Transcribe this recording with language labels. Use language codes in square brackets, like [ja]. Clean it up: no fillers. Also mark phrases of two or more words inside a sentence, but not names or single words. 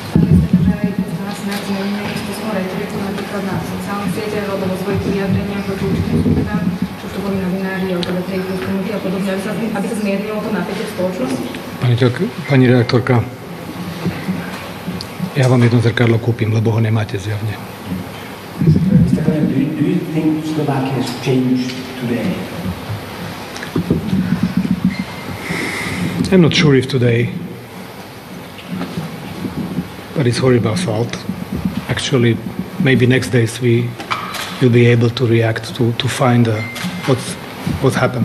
[sk] Napríklad na sociálnych sieťach alebo vo svojich vyjadreniach voči určitým skupinám, čo to boli novinári, LGBT komunity a podobne, aby sa zmiernilo to napätie v spoločnosti? Pani redaktorka, ja vám jedno zrkadlo kúpim, lebo ho nemáte zjavne. [en] Mr. President, do you think Slovakia has changed today? I'm not sure if today, but it's horrible assault. Actually, maybe next days we will be able to react to find what's happened.